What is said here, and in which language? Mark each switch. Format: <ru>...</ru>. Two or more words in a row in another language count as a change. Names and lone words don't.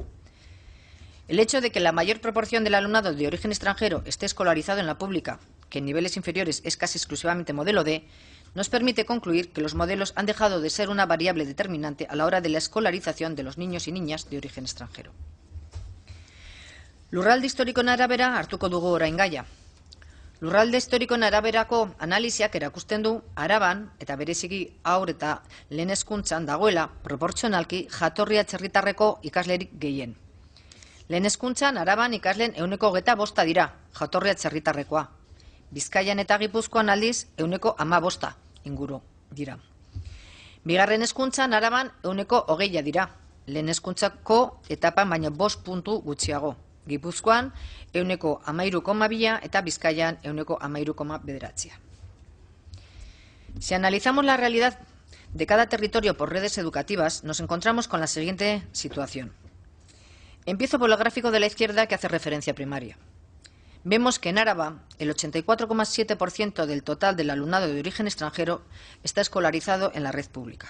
<es>El hecho de que la mayor proporción del alumnado de origen extranjero esté escolarizado en la pública, que en niveles inferiores es casi exclusivamente modelo D, nos permite concluir que los modelos han dejado de ser una variable determinante a la hora de la escolarización de los niños y niñas de origen extranjero.</es> <eu>Lurralde historikoen arabera hartuko dugu orain gaia. Lurralde historikoen araberako analisiak erakusten du Araban eta bereziki haur eta lehen hezkuntzan dagoela proportzionalki jatorri atzerritarreko ikaslerik gehien. Lehen hezkuntzan Araban ikasleen 25% dira jatorri atzerritarrekoa. Bizkaian eta Gipuzkoan aldiz 15% inguru dira. Bigarren hezkuntzan Araban 20% dira. Lehen hezkuntzako etapan baino 5 puntu gutxiago. Gipuzkoan 13,2% eta Bizkaian 13,9%.</eu> <es>Si analizamos la realidad de cada territorio por redes educativas, nos encontramos con la siguiente situación. Empiezo por el gráfico de la izquierda que hace referencia a primaria. Vemos que en Áraba el 84,7% del total del alumnado de origen extranjero está escolarizado en la red pública.</es>